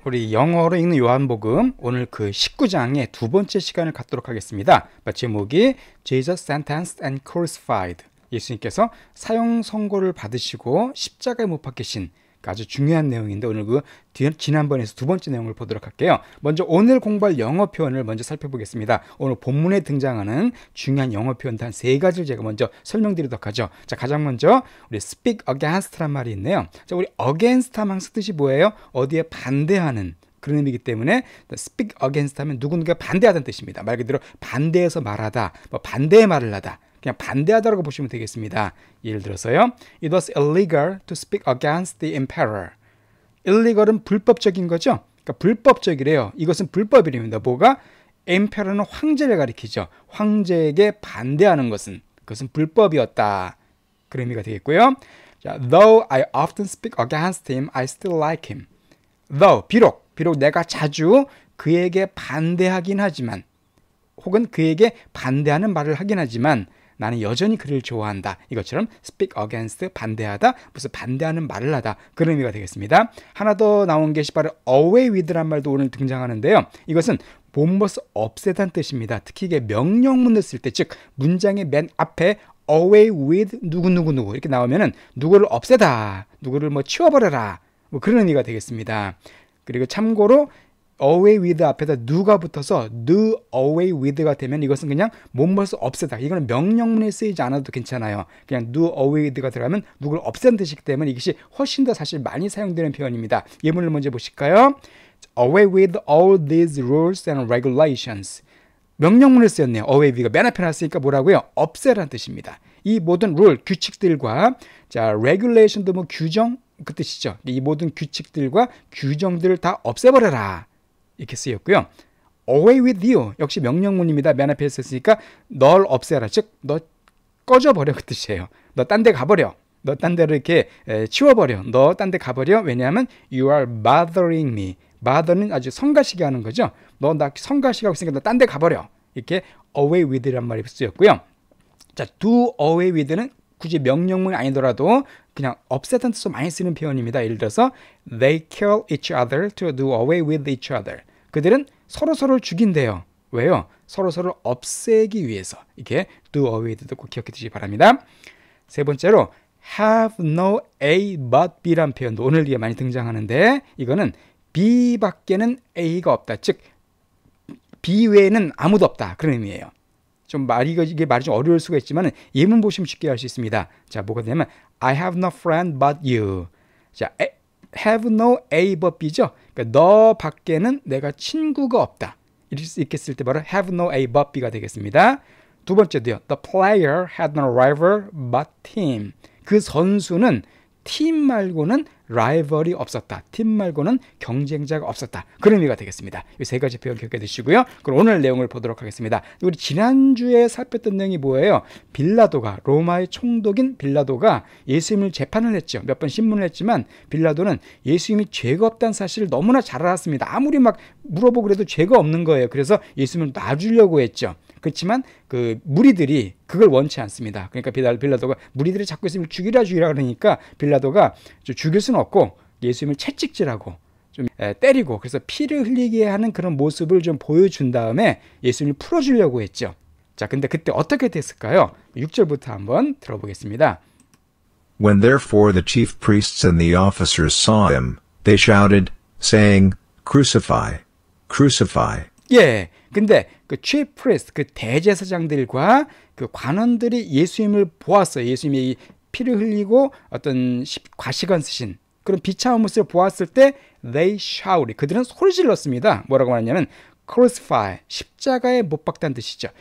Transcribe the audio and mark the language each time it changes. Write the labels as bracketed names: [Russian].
[Korean] 우리 영어로 읽는 요한복음 오늘 그 19장의 두 번째 시간을 갖도록 하겠습니다. 제목이 [English] Jesus sentenced and crucified. [Korean] 예수님께서 사형 선고를 받으시고 십자가에 못 박히신 아주 중요한 내용인데 오늘 그 지난번에서 두 번째 내용을 보도록 할게요. 먼저 오늘 공부할 영어 표현을 먼저 살펴보겠습니다. 오늘 본문에 등장하는 중요한 영어 표현 한 세 가지를 제가 먼저 설명드리도록 하죠. 자, 가장 먼저 우리 speak against란 말이 있네요. 자, 우리 against 하면 항상 뜻이 뭐예요? 어디에 반대하는 그런 의미이기 때문에 speak against 하면 누군가 반대하다는 뜻입니다. 말 그대로 반대해서 말하다, 뭐 반대의 말을 하다. 그냥 반대하다라고 보시면 되겠습니다. 예를 들어서요. [English] It was illegal to speak against the emperor. [Korean] illegal은 불법적인 거죠. 그러니까 불법적이래요. 이것은 불법이랍니다. 뭐가? emperor는 황제를 가리키죠. 황제에게 반대하는 것은 그것은 불법이었다. 그런 의미가 되겠고요. [English] 자, though I often speak against him, I still like him. [Korean] though 비록 내가 자주 그에게 반대하긴 하지만 혹은 그에게 반대하는 말을 하긴 하지만 나는 여전히 그를 좋아한다. 이것처럼 speak against, 반대하다, 무슨 반대하는 말을 하다. 그런 의미가 되겠습니다. 하나 더 나온 것이 바로 away with란 말도 오늘 등장하는데요. 이것은 본것을 없애다는 뜻입니다. 특히 이게 명령문을 쓸 때, 즉 문장의 맨 앞에 away with 누구 이렇게 나오면은 누구를 없애다, 누구를 뭐 치워버려라, 뭐 그런 의미가 되겠습니다. 그리고 참고로 away with 앞에다 누가 붙어서 do away with가 되면 이것은 그냥 뭐뭐를 없애다. 이거는 명령문에 쓰이지 않아도 괜찮아요. 그냥 do away with가 들어가면 누구를 없애는 뜻이기 때문에 이것이 훨씬 더 사실 많이 사용되는 표현입니다. 예문을 먼저 보실까요? [English] away with all these rules and regulations. [Korean] 명령문을 쓰였네요. away with가 맨 앞에 놨으니까 뭐라고요? 없애라는 뜻입니다. 이 모든 룰, 규칙들과 자 regulation도 뭐 규정 그 뜻이죠. 이 모든 규칙들과 규정들을 다 없애버려라. 이렇게 쓰였고요. away with you 역시 명령문입니다. 맨 앞에 있었으니까 널 없애라. 즉 너 꺼져버려 그 뜻이에요. 너 딴 데 가버려. 너 딴 데로 이렇게 치워버려. 너 딴 데 가버려. 왜냐하면 [English] you are bothering me. [Korean] bother는 아주 성가시게 하는 거죠. 너 나 성가시게 하고 있으니까 너 딴 데 가버려. 이렇게 away with란 말이 쓰였고요. 자, do away with는 굳이 명령문이 아니더라도 그냥 없애다는 뜻으로 많이 쓰는 표현입니다. 예를 들어서 [English] they kill each other to do away with each other. [Korean] 그들은 서로서로를 죽인대요. 왜요? 서로서로를 없애기 위해서. 이렇게 do away with도 꼭 기억해 두시기 바랍니다. 세 번째로 have no A but B란 표현도 오늘 뒤에 많이 등장하는데 이거는 B 밖에는 A가 없다. 즉 B 외에는 아무도 없다. 그런 의미예요. 좀 이게 말이 좀 어려울 수가 있지만 예문 보시면 쉽게 알 수 있습니다. 자, 뭐가 되냐면 [English] I have no friend but you. 자, have no A but B죠. [Korean] 그러니까 너 밖에는 내가 친구가 없다. 이렇게 쓸 때 바로 have no A but B가 되겠습니다. 두 번째도요. [English] The player had no rival but team. [Korean] 그 선수는 팀 말고는 라이벌이 없었다. 팀 말고는 경쟁자가 없었다. 그런 의미가 되겠습니다. 이 세 가지 표현 기억해 두시고요. 그럼 오늘 내용을 보도록 하겠습니다. 우리 지난주에 살폈던 내용이 뭐예요? 빌라도가, 로마의 총독인 빌라도가 예수님을 재판을 했죠. 몇 번 신문을 했지만 빌라도는 예수님이 죄가 없다는 사실을 너무나 잘 알았습니다. 아무리 막 물어보고 그래도 죄가 없는 거예요. 그래서 예수님을 놔주려고 했죠. 그렇지만 그 무리들이 그걸 원치 않습니다. 그러니까 빌라도가 무리들이 자꾸 예수님을 죽이라 그러니까 빌라도가 죽일 수는 없고 예수님을 채찍질하고 좀 때리고 그래서 피를 흘리게 하는 그런 모습을 좀 보여준 다음에 예수님을 풀어주려고 했죠. 자, 근데 그때 어떻게 됐을까요? 6절부터 한번 들어보겠습니다. [English] When therefore the chief priests and the officers saw him, they shouted, saying, Crucify, crucify. [Korean] 예, 근데 그 chief priest, 그 대제사장들과 그 관원들이 예수님을 보았어요. 예수님이 피를 흘리고 어떤 과시관 쓰신 그런 비참한 모습을 보았을 때 [English] they shouted. [Korean] 그들은 소리 질렀습니다. 뭐라고 하냐면 crucify, 십자가에 못 박다는 뜻이죠.